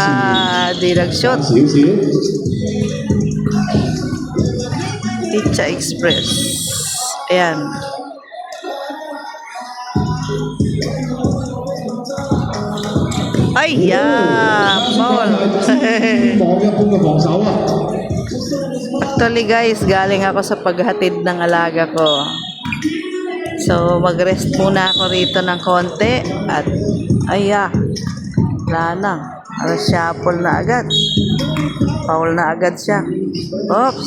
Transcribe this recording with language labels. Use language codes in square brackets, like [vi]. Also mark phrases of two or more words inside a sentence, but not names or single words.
[tl] Di nag-shot. [yue] 少少。 Pizza Express. [tl] Ayan. Aya. Foul. [yue] 望一般嘅防守啊！ [en] Actually guys, [tl] galing ako sa paghatid ng alaga ko. So, mag-rest muna ako rito ng konti. At, wala na. Shuffle na agad. Foul na agad siya. Oops.